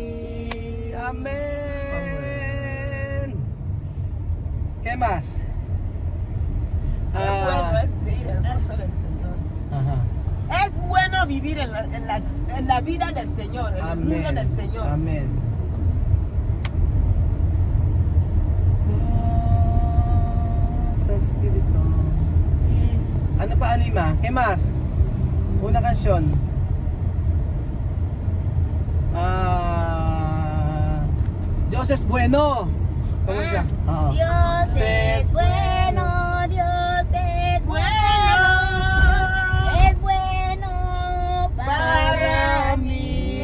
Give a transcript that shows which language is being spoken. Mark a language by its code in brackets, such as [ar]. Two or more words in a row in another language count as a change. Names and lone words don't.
[es] Amén. ¿Qué más? Bueno es vivir el gozo del Señor. Ajá. Es bueno vivir en la vida del Señor, en el mundo del Señor. Amén. [tl] Sa Espiritu. Ano pa, Alima? [es] ¿Qué más? Una canción. Dios es bueno. [tl] ¿Cómo siya? Oo. [es] Dios es bueno, Dios es bueno, es bueno para mí.